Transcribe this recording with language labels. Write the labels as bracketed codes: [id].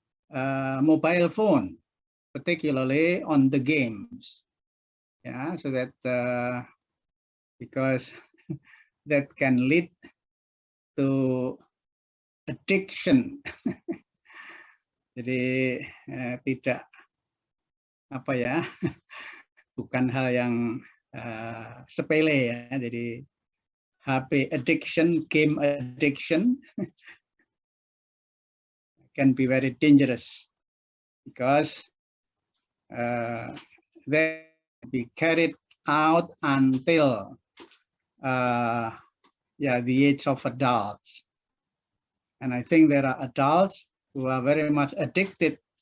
[en] mobile phone, particularly on the games, yeah, so that because that can lead to addiction. [id] Jadi tidak apa ya, bukan hal yang sepele ya. Jadi [en] HP addiction, game addiction can be very dangerous because they be carried out until the age of adults. And I think there are adults who are very much addicted